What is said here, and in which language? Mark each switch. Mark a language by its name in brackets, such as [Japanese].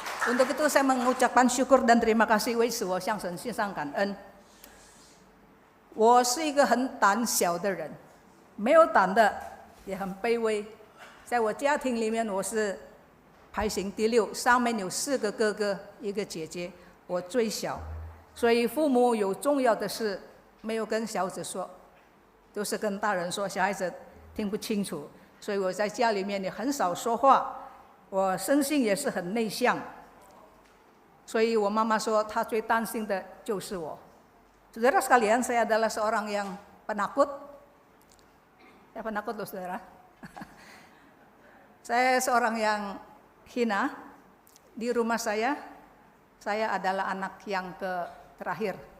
[Indonesian] Untuk itu saya mengucapkan syukur dan terima kasih [Chinese] 为此我向神献上感恩。我是一个很胆小的人，没有胆的，也很卑微。在我家庭里面，我是排行第6，上面有4个哥哥，1个姐姐，我最小，所以父母有重要的事没有跟小子说，都是跟大人说，小孩子听不清楚，所以我在家里面也很少说话，我生性也是很内向。所以我妈妈说，她最担心的就是我。 [Indonesian] Saudara sekalian, saya adalah seorang yang penakut. Ya penakut loh saudara. Saya seorang yang hina. Di rumah saya adalah anak yang terakhir.